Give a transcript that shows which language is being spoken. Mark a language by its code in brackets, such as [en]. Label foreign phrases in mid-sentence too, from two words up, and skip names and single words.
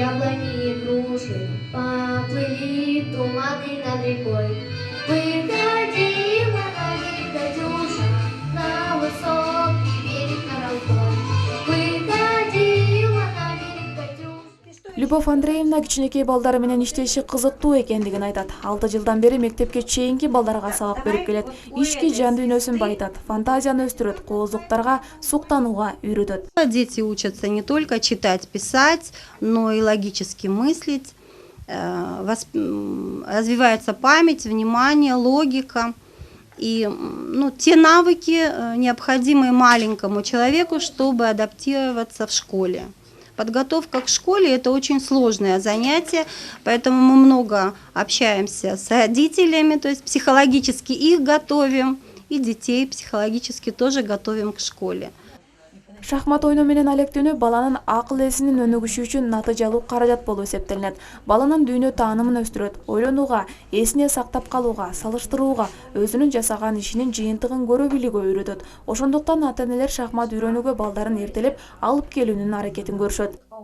[ky] Любовь Андреевна кичинекей балдары менен иштеши кызыктуу экендигин айтат. 6 жылдан бери мектепке чейинки балдарга сабак берип келет. Ички жан дүйнөсүн байытат, фантазияны өстүрөт, кооздуктарга суктанууга үйрөтөт. [ru] Дети учатся не только читать, писать, но и логически мыслить. Развивается память, внимание, логика. И те навыки, необходимые маленькому человеку, чтобы адаптироваться в школе. Подготовка к школе – это очень сложное занятие, поэтому мы много общаемся с родителями, то есть психологически их готовим, и детей психологически тоже готовим к школе. [ky] Шахмат ойноо менен алектенүү баланын акыл эсинин өнүгүшү үчүн натыйжалуу каражат болуп эсептелинет. Баланын дүйнө таанымын өстүрөт, ойлонууга, эсине сактап калууга, салыштырууга, өзүнүн жасаган ишинин жыйынтыгын көрө билүүгө үйрөтөт. Ошондуктан ата-энелер шахмат үйрөнүүгө балдарын эртелеп алып келүүнүн аракетин көрүшөт.